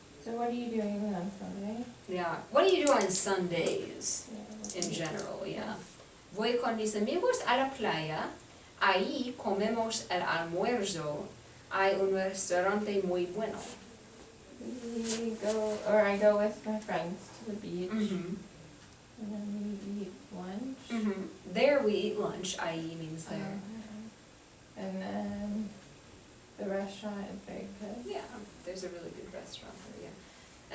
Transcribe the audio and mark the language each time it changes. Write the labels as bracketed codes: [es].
[en] So what are you doing on Sunday? Yeah, what do you do on Sundays Yeah, what do in you- general? Yeah. [es] Voy con mis amigos a la playa, ahí comemos el almuerzo, hay un restaurante muy bueno. [en] We go, or I go with my friends to the beach, Mm-hmm. and then we eat lunch. Mm-hmm. There we eat lunch, i.e. means there. And then the restaurant is very good. Yeah, there's a really good restaurant there, yeah.